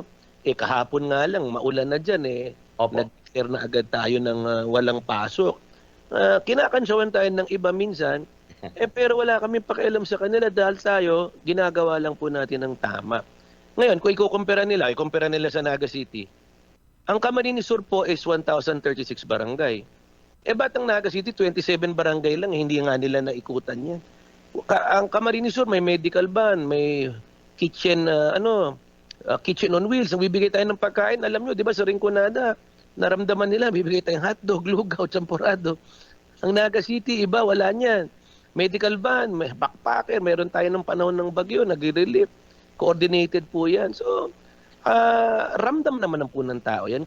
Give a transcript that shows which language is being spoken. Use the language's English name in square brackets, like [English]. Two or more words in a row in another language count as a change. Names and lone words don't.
[Filipino] Kahapon nga lang, maulan na dyan Opo. Nag-declare na agad tayo ng walang pasok. Kinakansyawan tayo ng iba minsan, pero wala kaming pakialam sa kanila dahil tayo, ginagawa lang po natin ang tama. Ngayon, kung ikukumpara nila sa Naga City, ang Camarines Sur po is 1,036 barangay. Ba't ang Naga City, 27 barangay lang, hindi nga nila naikutan yan. Ang Camarines Sur, may [English] medical van, [Filipino] may kitchen, [English] kitchen on wheels. [Filipino] Bibigay tayo ng pagkain, alam nyo, di ba, sa Rinconada, naramdaman nila, bibigay tayong hotdog, lugaw, champurado. Ang Naga City, iba, wala niyan. [English] Medical van, [Filipino] may backpacker, meron tayo ng panahon ng bagyo, nag-relief. Coordinated po yan. So, ramdam naman ang po ng tao yan.